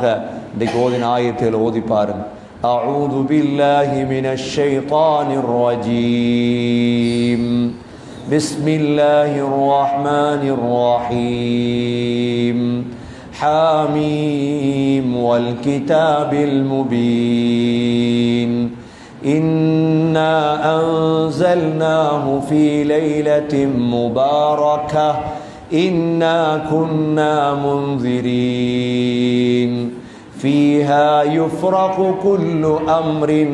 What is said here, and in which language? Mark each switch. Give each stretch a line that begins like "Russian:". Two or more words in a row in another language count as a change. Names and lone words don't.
Tamil: இன்றைக்கு ஓதின ஆயத்தில் ஓதி பாருங்க.
Arabic: أعوذ بالله من الشيطان الرجيم. بسم الله الرحمن الرحيم. حم والكتاب المبين. إنا أنزلناه في ليلة مباركة إنا كنا منذرين فيها يفرق كل أمر